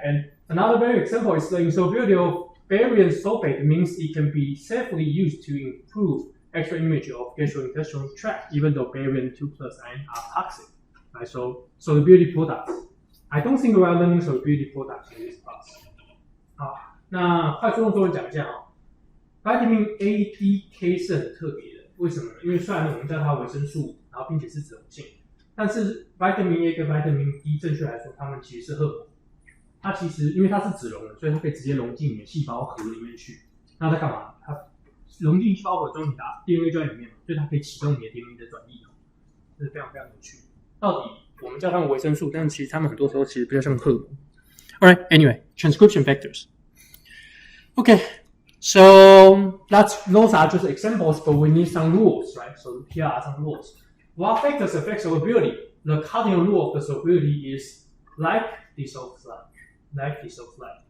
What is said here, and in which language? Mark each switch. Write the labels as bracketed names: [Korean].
[English] And another very example is the insolubility of barium sulfate means it can be safely used to improve X-ray image of gastrointestinal tract, even though barium 2+ ion are toxic. Right? So solubility products. I don't think we are learning solubility products in this class. [Chinese] 好，那快速用中文讲一下啊。Vitamin A、D、K 是很特别的。为什么呢？因为虽然我们叫它维生素，然后并且是脂溶性，但是 Vitamin A 跟 Vitamin D 正确来说，它们其实是荷尔蒙。它其实因为它是脂溶的，所以它可以直接溶进你的细胞核里面去。那在干嘛？它溶进细胞核中，你的 DNA 就在里面嘛，所以它可以启动你的 DNA 的转译。这是非常非常有趣。到底我们叫它们维生素，但是其实它们很多时候其实比较像荷尔蒙。 [English] Alright, anyway, transcription factors. Okay. So those are just examples, but we need some rules, right? So here are some rules. What factors affect solubility? The cardinal rule of the solubility is like dissolves like. Like dissolves like.